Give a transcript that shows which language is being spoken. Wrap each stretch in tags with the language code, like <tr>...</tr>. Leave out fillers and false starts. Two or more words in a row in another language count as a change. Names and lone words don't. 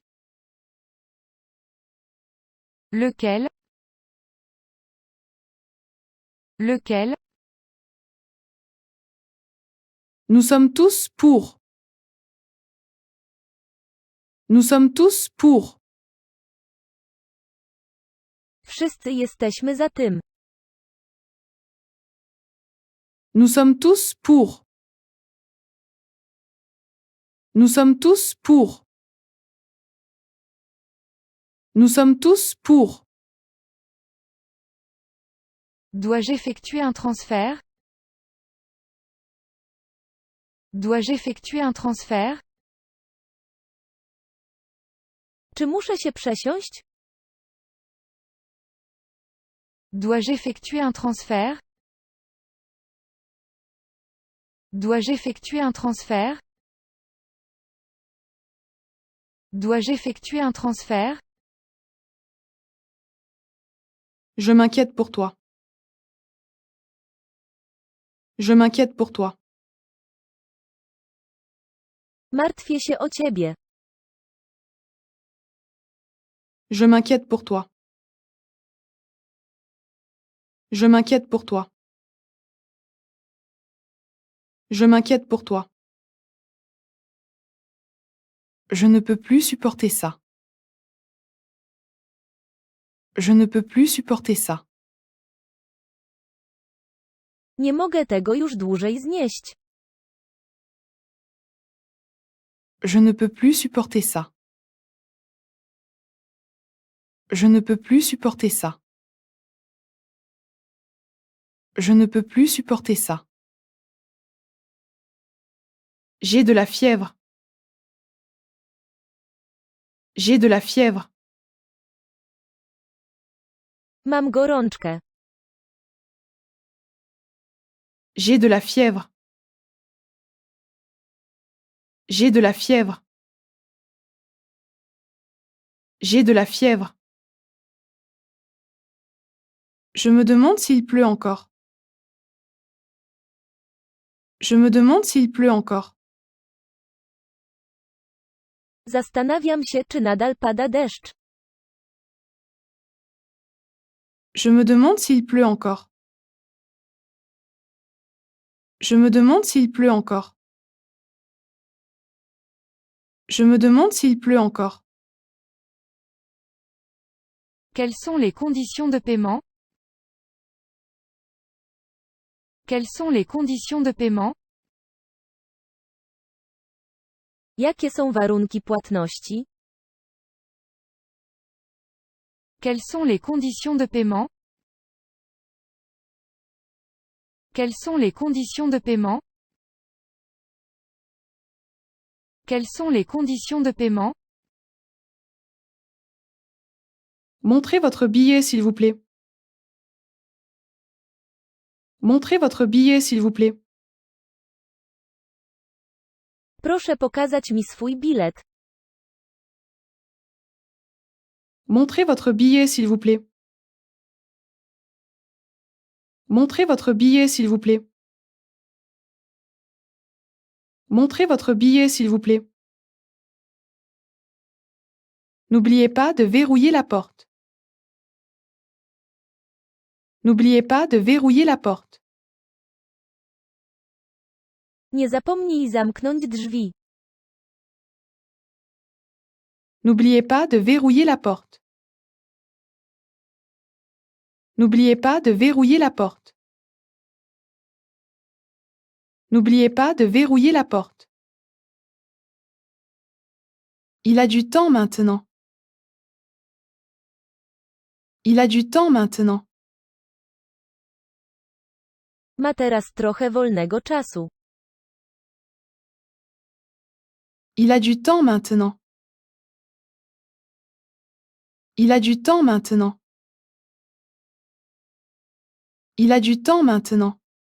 <fr>Lequel? Lequel? Nous sommes tous pour. Nous sommes tous pour.</fr> <pl>Wszyscy jesteśmy za tym.</pl> <fr>Nous sommes tous pour. Nous sommes tous pour. Nous sommes tous pour. Dois-je effectuer un transfert? Dois-je effectuer un transfert?</fr> <pl>Czy muszę się przesiąść?</pl> <fr>Dois-je effectuer un transfert? Dois-je effectuer un transfert? Dois-je effectuer un transfert? Je m'inquiète pour toi. Je m'inquiète pour toi.</fr> <pl>Martwię się o ciebie.</pl> <fr>Je m'inquiète pour toi. Je m'inquiète pour toi. Je m'inquiète pour toi. Je ne peux plus supporter ça. Je ne peux plus supporter ça.</fr> <pl>Nie mogę tego już dłużej znieść.</pl> <fr>Je ne peux plus supporter ça. Je ne peux plus supporter ça. Je ne peux plus supporter ça. J'ai de la fièvre. J'ai de la fièvre.</fr> <pl>Mam gorączkę.</pl> <fr>J'ai de la fièvre. J'ai de la fièvre. J'ai de la fièvre. Je me demande s'il pleut encore. Je me demande s'il pleut encore.</fr> <pl>Zastanawiam się, czy nadal pada deszcz.</pl> <fr>Je me demande s'il pleut encore. Je me demande s'il pleut encore. Je me demande s'il pleut encore. Quelles sont les conditions de paiement? Quelles sont les conditions de paiement?</fr> <pl>Jakie są warunki płatności?</pl> <fr>Quelles sont les conditions de paiement? Quelles sont les conditions de paiement? Quelles sont les conditions de paiement? Montrez votre billet s'il vous plaît. Montrez votre billet s'il vous plaît.</fr> <pl>Proszę pokazać mi swój bilet.</pl> <fr>Montrez votre billet s'il vous plaît. Montrez votre billet s'il vous plaît. Montrez votre billet s'il vous plaît. N'oubliez pas de verrouiller la porte. N'oubliez pas de verrouiller la porte.</fr> <pl>Nie zapomnij zamknąć drzwi.</pl> <fr>N'oubliez pas de verrouiller la porte. N'oubliez pas de verrouiller la porte. N'oubliez pas de verrouiller la porte. Il a du temps maintenant. Il a du temps maintenant.</fr> <pl>Ma teraz trochę wolnego czasu.</pl> <fr>Il a du temps maintenant. Il a du temps maintenant. Il a du temps maintenant.</fr>